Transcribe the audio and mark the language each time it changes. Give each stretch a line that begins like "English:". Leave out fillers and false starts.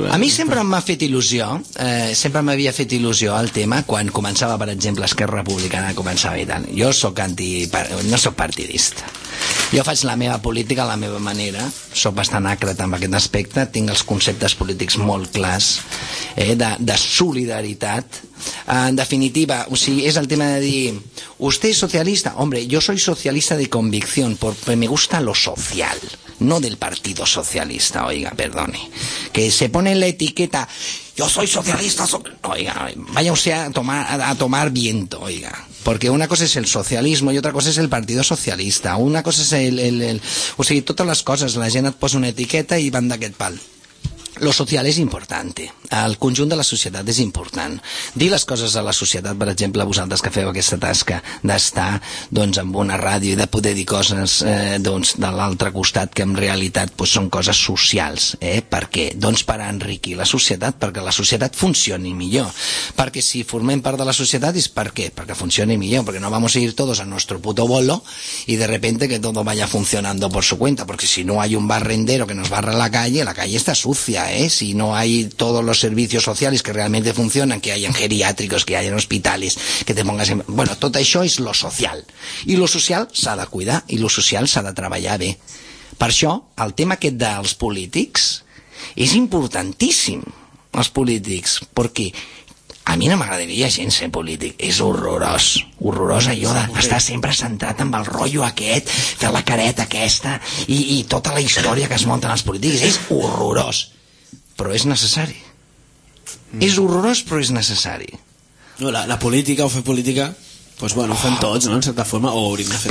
Catalan: A mi sempre m'ha fet il·lusió, sempre m'havia fet il·lusió el tema quan començava, per exemple, Esquerra Republicana començava i tant. Jo sóc anti... no sóc partidista. Jo faig la meva política a la meva manera, sóc bastant acre en aquest aspecte, tinc els conceptes polítics molt clars, de solidaritat. En definitiva, o sigui, és el tema de dir,
Spanish: ¿usted es socialista? Hombre, yo soy socialista de convicción, porque me gusta lo social, no del Partido Socialista, oiga, perdone. Que se pone la etiqueta, yo soy socialista, oiga, vaya usted a tomar viento, oiga. Porque una cosa es el socialismo y otra cosa es el Partido Socialista. Una cosa es el
Catalan: o sigui, totes les coses, la gent et posa una etiqueta i van d'aquest pal. Lo social és important, el conjunt de la societat és important. Dir les coses a la societat, per exemple, vosaltres que feu aquesta tasca d'estar doncs amb una ràdio i de poder dir coses doncs de l'altre costat, que en realitat doncs són coses socials, perquè doncs per enriquir la societat, perquè la societat funcioni millor. Perquè si formem part de la societat és per què? Perquè funcioni millor, perquè
Spanish: no vamos a ir todos a nuestro puto bolo y de repente que todo vaya funcionando por su cuenta, porque si no hay un barrendero que nos barra la calle está sucia. Si no hay todos los servicios sociales que realmente funcionan, que hayan geriátricos, que hayan hospitales, que te pongas en... Bueno, todo eso es lo social. Y lo social se ha de cuidar, y lo social se ha de trabajar bien. Por eso,
Catalan: el tema aquest dels polítics
Spanish: es importantísimo, los políticos, porque a mí no me agradaría
Catalan: gens ser polític,
Spanish: es horroroso.
Catalan: Horrorosa, jo d'estar sempre centrat amb el rotllo aquest, fer la careta aquesta, i tota la història que es munta en els polítics, és horrorós. Però és necessari. És horrorós, però és necessari. No, la política, o fer política, doncs bueno, ho fem tots, no?, en certa forma, o hauríem de fer...